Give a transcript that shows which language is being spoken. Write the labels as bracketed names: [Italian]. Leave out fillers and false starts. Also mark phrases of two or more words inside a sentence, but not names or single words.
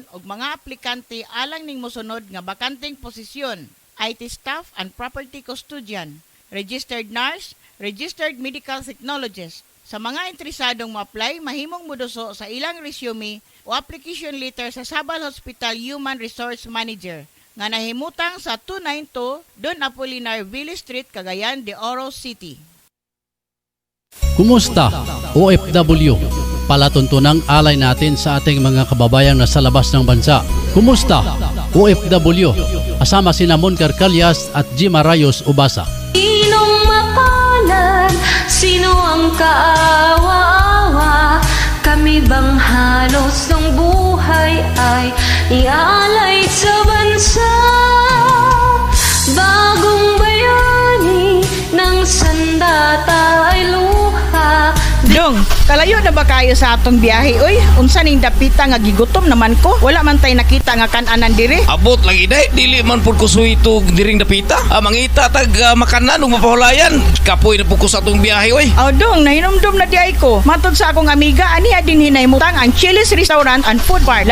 [Cebuano] og mga aplikante alang ning mosunod nga bakanteng posisyon: [English] IT staff and property custodian, registered nurse, registered medical technologist. [Cebuano] Sa mga interesadong ma-apply, mahimong moduso sa ilang resume o application letter sa Sabal Hospital Human Resource Manager nga nahimutang sa 292 Don Apolinar Ville Street, Cagayan de Oro City. [Filipino] Kumusta OFW? Palatuntunang alay natin sa ating mga kababayang nasa labas ng bansa. Kumusta OFW? Asama sina Mon Carcalias at Jima Rayos Ubasa. Sinong mapalad? Sino ang kaawa-awa? Kami bang halos ng buhay ay ialay sa bansa? Bagong bayani ng sandata ay luha. [Cebuano] Dong, kalayo na ba kayo sa atong biyahe? Uy, unsa ning dapita nga gigutom naman ko? Wala man tay nakita nga kananan dire. Abot lagi day, dili man pud ko suwito diring dapita. Mangita tag makanan ug mapahulayan. Kapoy na pud ko sa atong biyahe oy. Aw dong, nahinomdom na di ay ko. Matod sa akong amiga, aniha din hinahimutang ang Chili's Restaurant and Food Bar.